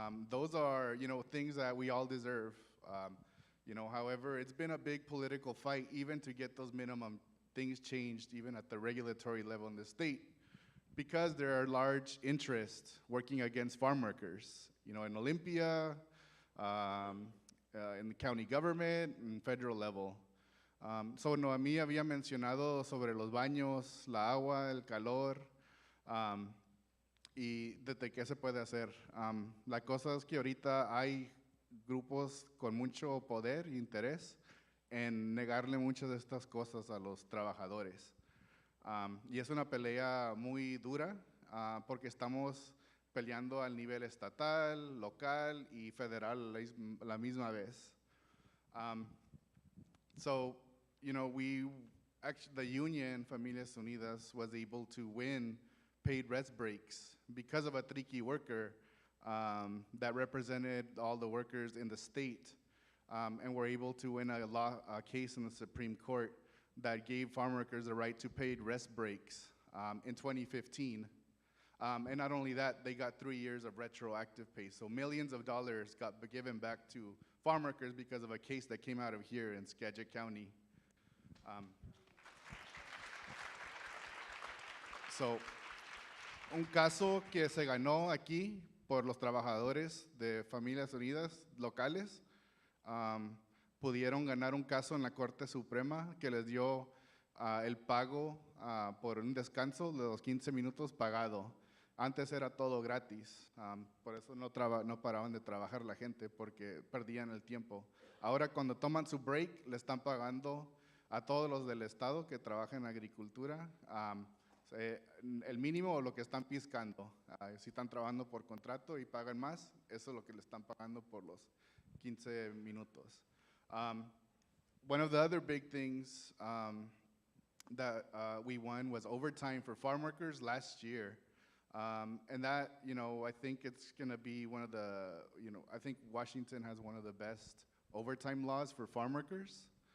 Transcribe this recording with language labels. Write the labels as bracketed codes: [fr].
[en] Those are, things that we all deserve. However, it's been a big political fight even to get those minimum things changed even at the regulatory level in the state, because there are large interests working against farm workers, in Olympia, in the county government, and federal level. [es] So Noemí había mencionado sobre los baños, la agua, el calor, y desde qué se puede hacer. La cosa es que ahorita hay grupos con mucho poder e interés en negarle muchas de estas cosas a los trabajadores. Y es una pelea muy dura porque estamos peleando al nivel estatal, local y federal la misma vez. [en] So, the union, Familias Unidas, was able to win paid rest breaks because of a Triqui worker that represented all the workers in the state, and were able to win a case in the Supreme Court that gave farm workers the right to paid rest breaks in 2015. And not only that, they got 3 years of retroactive pay. So millions of dollars got given back to farm workers because of a case that came out of here in Skagit County. [es] So, un caso que se ganó aquí por los trabajadores de Familias Unidas locales, pudieron ganar un caso en la Corte Suprema que les dio el pago por un descanso de los 15 minutos pagado. Antes era todo gratis, por eso no paraban de trabajar la gente porque perdían el tiempo. Ahora cuando toman su break le están pagando a todos los del estado que trabajan en agricultura el mínimo o lo que están piscando. Si están trabajando por contrato y pagan más, eso es lo que le están pagando por los 15 minutos. [en] One of the other big things that we won was overtime for farm workers last year. And that, I think it's going to be one of the, I think Washington has one of the best overtime laws for farm workers.